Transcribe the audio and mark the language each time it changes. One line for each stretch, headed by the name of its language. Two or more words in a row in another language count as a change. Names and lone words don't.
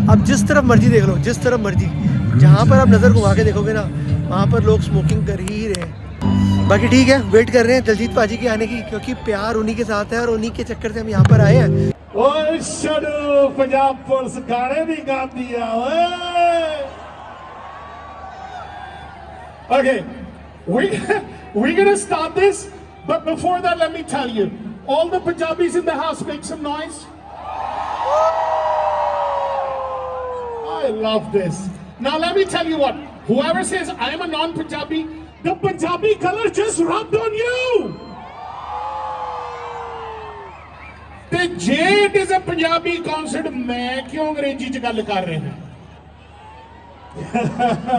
Hindi: अब जिस तरफ मर्जी देख लो, जिस तरफ मर्जी, जहाँ पर आप नज़र घुमा के देखोगे ना वहाँ पर लोग स्मोकिंग कर ही रहे हैं। बाकी ठीक है, वेट कर रहे हैं दलजीत पाजी के आने की, क्योंकि प्यार उन्हीं के साथ है और उन्हीं के चक्कर से हम यहाँ पर आए हैं। ओए शडू पंजाब पुलिस गाने भी गाती है ओए।
English: Okay, we're gonna start this, but before that, let me tell you, all the Punjabis in the house, make some noise. I love this. Now let me tell you what. Whoever says I am a non-Punjabi, the Punjabi color just rubbed on you.
Punjabi: ਤੇ ਜੇ
English: it is a Punjabi concert,
Punjabi: ਮੈਂ ਕਿਉਂ ਅੰਗਰੇਜ਼ੀ ਚ ਗੱਲ ਕਰ ਰਿਹਾ ਹਾਂ।